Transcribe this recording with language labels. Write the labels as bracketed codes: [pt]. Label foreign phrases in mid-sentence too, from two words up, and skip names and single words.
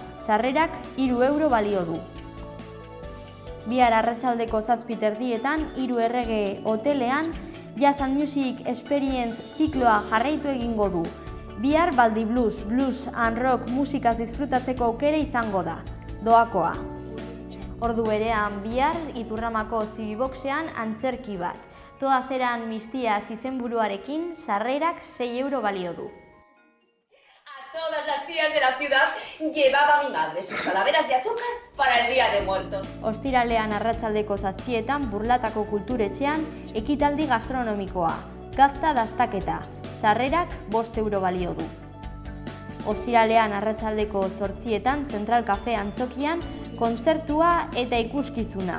[eu] Sarrerak 3 euro balio du. Bihar arratsaldeko 7:30etan 3 Errege hotelean Jazz and Music Experience zikloa jarraitu egingo du. Bihar Baldi Blues, Blues and Rock musikaz disfrutatzeko aukera izango da. Doakoa. Ordu berean bihar Iturramako Zibiboxean antzerki bat. Todas eran mis tías izenburuarekin sarrerak 6 euro balio du. [es] A todas las tías de la ciudad llevaba mi madre sus calaveras de azúcar para el Día de Muertos. [eu] Ostiralean arratsaldeko 7etan Burlatako Kulturetxean ekitaldi gastronomikoa. Gazta dastaketa. Sarrerak 5 euro balio du. Ostiralean arratsaldeko 8etan Zentral Cafe Antzokian kontzertua eta ikuskizuna.